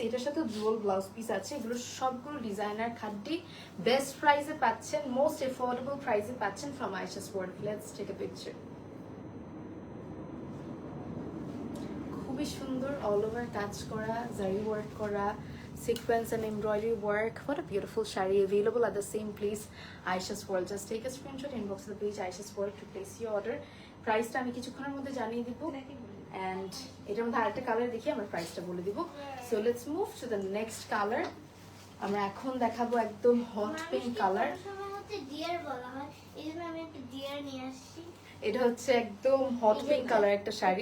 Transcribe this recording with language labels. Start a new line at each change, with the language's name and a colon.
Bangla: এটার সাথে dual blouse piece আছে। এগুলো সবগুলো ডিজাইনার খাদ্যি, বেস্ট প্রাইসে পাচ্ছেন, মোস্ট এফোর্ডেবল প্রাইসে পাচ্ছেন from Ayesha's world.
English: Let's take a picture.
Bangla: খুবই সুন্দর, অল ওভার কাজ করা, জারি ওয়ার্ক করা,
English: sequence and embroidery work. What a beautiful shari, available at the same place Aisha's World. Just take a screenshot, inbox the page Aisha's World to place your order.
Bangla: Price টা আমি কিছুক্ষণের মধ্যে জানিয়ে দিব, and এটার মধ্যে আরেকটা কালার দেখি আমরা প্রাইসটা বলে দিব।
English: So let's move to the next color.
Bangla: আমরা এখন দেখাবো একদম হট পিঙ্ক কালার। ডিয়ার বলা হয়, এইজন্য আমি একটা ডিয়ার নিয়ে আসছি। এটা হচ্ছে একদম হট পিঙ্ক কালার একটা শাড়ি।